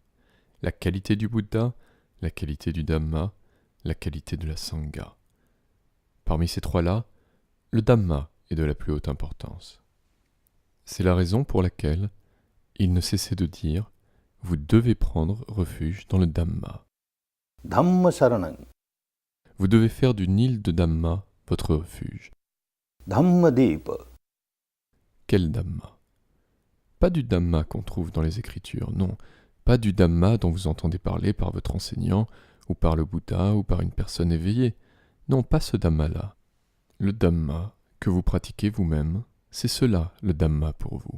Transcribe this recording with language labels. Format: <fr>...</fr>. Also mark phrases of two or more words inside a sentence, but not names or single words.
<fr>La qualité du Bouddha, la qualité du Dhamma, la qualité de la Sangha. Parmi ces trois-là, le Dhamma est de la plus haute importance. C'est la raison pour laquelle il ne cessait de dire « Vous devez prendre refuge dans le Dhamma ».</fr> <pi>Dhamma-saranam.</pi> <fr>Vous devez faire du Nil de Dhamma votre refuge.</fr> <pi>Dhamma-deepa.</pi> <fr>Quel Dhamma? Pas du Dhamma qu'on trouve dans les Écritures, non. Pas du Dhamma dont vous entendez parler par votre enseignant, ou par le Bouddha, ou par une personne éveillée. Non, pas ce Dhamma-là. Le Dhamma que vous pratiquez vous-même, c'est cela le Dhamma pour vous.</fr>